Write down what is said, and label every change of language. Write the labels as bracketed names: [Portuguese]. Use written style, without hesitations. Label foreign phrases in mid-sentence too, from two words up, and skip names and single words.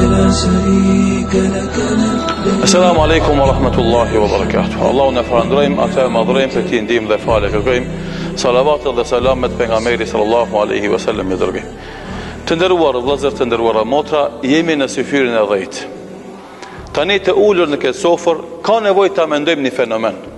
[Arabic] شريك لك لبيك. السلام عليكم ورحمة الله وبركاته. [Albanian] Allahu në falënderojmë, atë madhrojmë, për ti ndihmë dhe falë kërkojmë. Salavat dhe selamet pejgamberit [Arabic] صلى الله عليه وسلم [Albanian] me dërgim. Të nderuar vëllezër, të nderuara motra, jemi në syfyrin e 10. Tani të ulur në këtë sofër, ka nevojë ta mendojmë një fenomen.